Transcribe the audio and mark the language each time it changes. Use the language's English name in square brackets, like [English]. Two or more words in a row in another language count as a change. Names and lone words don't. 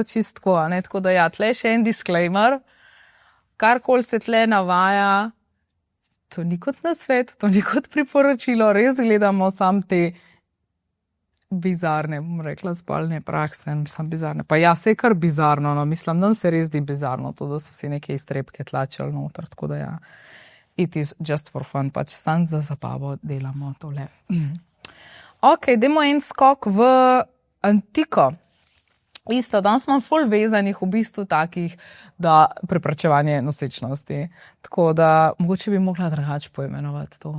[Slovenian] čistko, ne, tako da ja, tle še en disclaimer, karkoli se tle navaja, to ni kot nasvet, to ni kot priporočilo, res gledamo sam te bizarne, bom rekla, spolne prakse, bizarne, pa ja, se je kar bizarno, no, mislim, nam se res di bizarno, to, da so si neke iztrebke tlačili noter, tako da ja, [English] it is just for fun, [Slovenian] pač sam za zabavo delamo tole. Ok, dajmo en skok v antiko. Isto, danes imam ful vezanih v bistvu takih, da preprečevanje nosečnosti. Tako da mogoče bi mogla drugače poimenovati to.